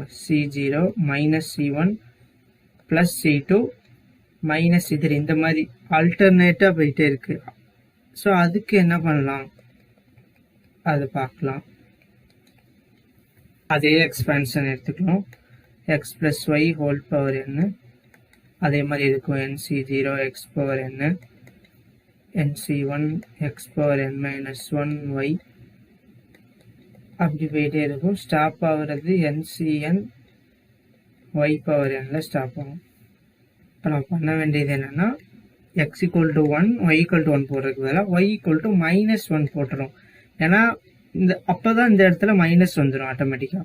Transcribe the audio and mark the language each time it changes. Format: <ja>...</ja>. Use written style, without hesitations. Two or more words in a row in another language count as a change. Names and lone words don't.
<ta>C0 - C1 + C2 - இது இந்த மாதிரி ஆல்டர்னேட்டாக போயிட்டே இருக்கு. ஸோ அதுக்கு என்ன பண்ணலாம் அதை பார்க்கலாம். அதே எக்ஸ்பேன்ஷன் எடுத்துக்கணும். x + y n. அதே மாதிரி இருக்கும் NC0 xn NC1 xn - 1 y அப்படி போயிட்டே இருக்கும். ஸ்டாப் ஆகுறது NCn y/n ஸ்டாப் ஆகும். இப்போ நம்ம பண்ண வேண்டியது என்னன்னா x = 1 y = 1 போடுறதுக்கு பதிலாக y = -1 போட்டுரும். ஏன்னா அப்போதான் இந்த இடத்துல மைனஸ் வந்துடும் ஆட்டோமேட்டிக்காக.</ta>